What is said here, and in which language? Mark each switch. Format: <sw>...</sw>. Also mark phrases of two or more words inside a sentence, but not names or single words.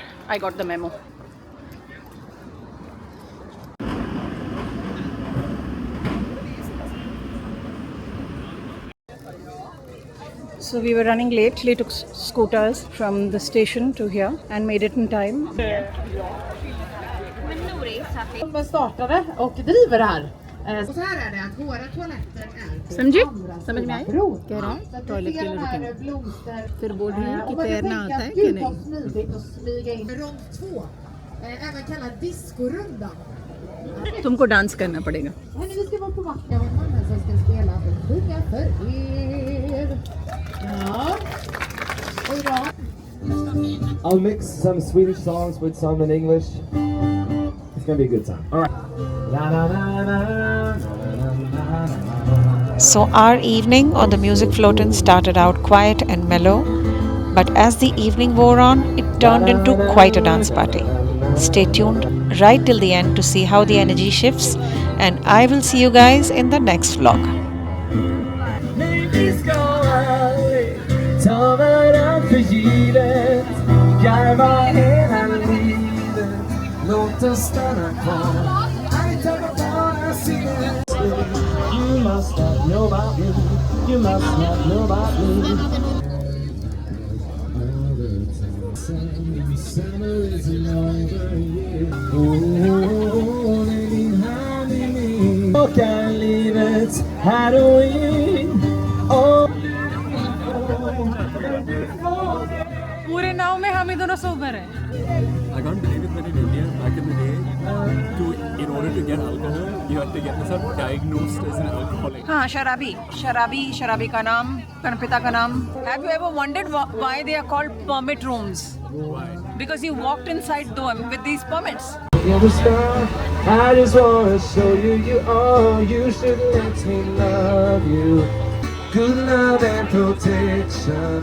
<en>I got the memo. So we were running late. We took scooters from the station to here and made it in time.</en> <sv>De startade och driver här. Och så här är det att våra toaletter är</sv> <hi>समझे? समझ में आई? कह रहा है टॉयलेट के लिए रुकेंगे फिर बोल रही है कि</hi> <sv>Och det</sv> <hi>तैरना</hi> <sv>tänker</sv> <hi>आता है</hi> <sv>att</sv> <hi>कि</hi> <sv>gud</sv> <hi>नहीं</hi> <sv>vad smidigt att smyga in. Rond 2, även kallad discorundan.</sv> <hi>तुमको डांस करना पड़ेगा</hi> <sv>Hörni, vi ska vara på vattnet. Jag har mannen som ska spela och sjunga för er. Ja. Och idag.</sv> <en>I'll mix some Swedish songs with some in English. It's gonna be a good time. All right. So, our evening on the Musikflotten started out quiet and mellow, but as the evening wore on, it turned into quite a dance party. Stay tuned right till the end to see how the energy shifts, and I will see you guys in the next vlog.</en> <sv>Vi ska aldrig ta varandra för givet. Garva hela livet. Låt oss stanna kvar. I tappar bara sinnet.</sv> <en>You must not know about me. You must not know about me. Summer isn't over yet.</en> <sv>Oh, lägg din hand i min. Och är livets heroin.</sv> <hi>पूरे नाव में हम ही दोनों सोबर हैं</hi> <en>I can't believe it, but in India, back in the day, in order to get alcohol, you had to get yourself diagnosed as an alcoholic.</en> <hi>हाँ शराबी का नाम पिता का नाम</hi> <en>Have you ever wondered why they are called permit rooms? Why? Because you walked inside them with these permits. You're the star. I just wanna show you you are. You should let me love you. Good love and protection.</en>